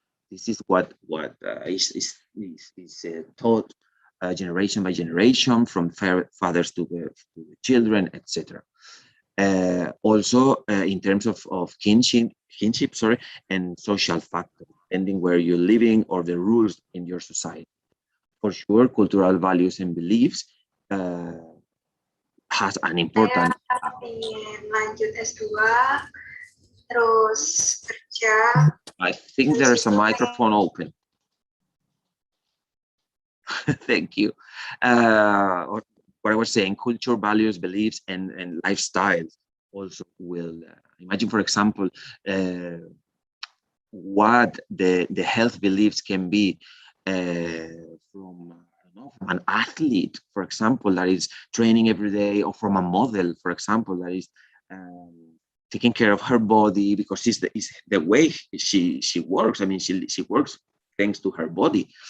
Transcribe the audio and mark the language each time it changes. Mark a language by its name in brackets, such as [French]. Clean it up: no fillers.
[English] This is what is taught generation by generation, from fathers to the children, etc. Also, in terms of kinship, and social factors, depending where you're living or the rules in your society. For sure, cultural values and beliefs has an important. [Indonesian] Saya ingin lanjut S2, terus kerja. [English] I think there's a microphone open. Thank you. What I was saying, culture, values, beliefs, and lifestyles also will imagine, for example, what the health beliefs can be from an athlete, for example, that is training every day, or from a model, for example, that is taking care of her body because it's the way she works. I mean, she works thanks to her body.